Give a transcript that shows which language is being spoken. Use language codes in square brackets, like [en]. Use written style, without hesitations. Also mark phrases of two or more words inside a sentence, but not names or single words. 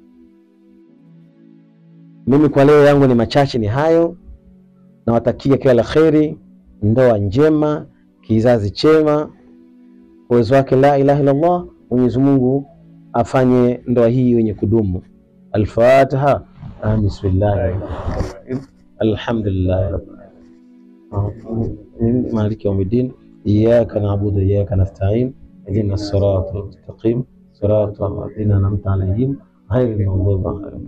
[sw] Mimi kwa leo yangu ni machache, ni hayo. Nawatakia kila la kheri, ndoa njema, kizazi chema. Kwa uwezo wake [ar] لا إله إلا الله, [sw] Mwenyezi Mungu afanye ndoa hii yenye kudumu. [ar] الفاتحة. بسم الله. الحمد لله. مالك يوم الدين. إياك نعبد وإياك نستعين. اهدنا الصراط المستقيم. صراط الذين أنعمت عليهم غير المغضوب عليهم.